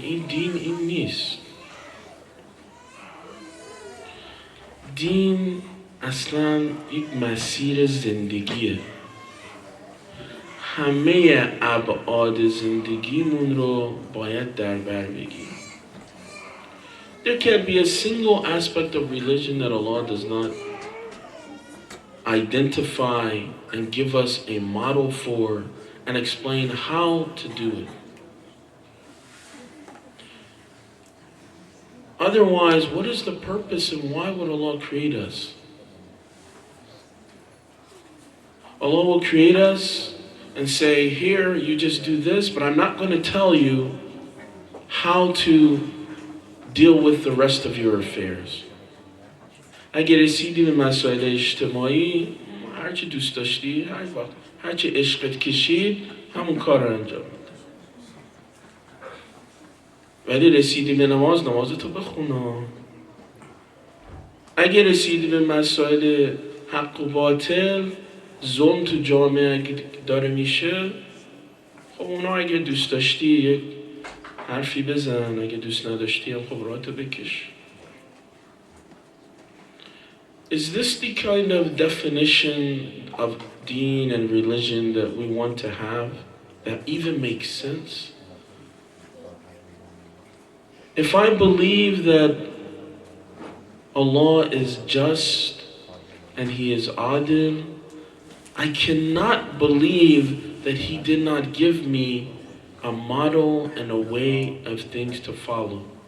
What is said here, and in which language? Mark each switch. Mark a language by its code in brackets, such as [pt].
[fa] این دین این نیست. دین اصلا یک مسیر زندگیه. همه ابعاد زندگیمون رو باید در بر بگیریم. [en] There can't be a single aspect of religion that Allah does not identify and give us a model for and explain how to do it. Otherwise, what is the purpose and why would Allah create us? Allah will create us and say, here, you just do this, but I'm not going to tell you how to deal with the rest of your affairs. [fa] اگر رسیدی به مسائل اجتماعی، هرچی دوست داشتی، هر وقت هرچی عشقت کشید، همون کار رو انجام بده. ولی رسیدی به نمازتو بخونا. اگر رسیدی به مسائل حق و باطل، ظلم تو جامعه اگه داره میشه، خب اونا اگه دوست داشتی یک حرفی بزن، اگه دوست نداشتی هم خب راحتو بکش. [en] Is this the kind of definition of deen and religion that we want to have, that even makes sense? If I believe that Allah is just and He is adil, I cannot believe that He did not give me a model and a way of things to follow.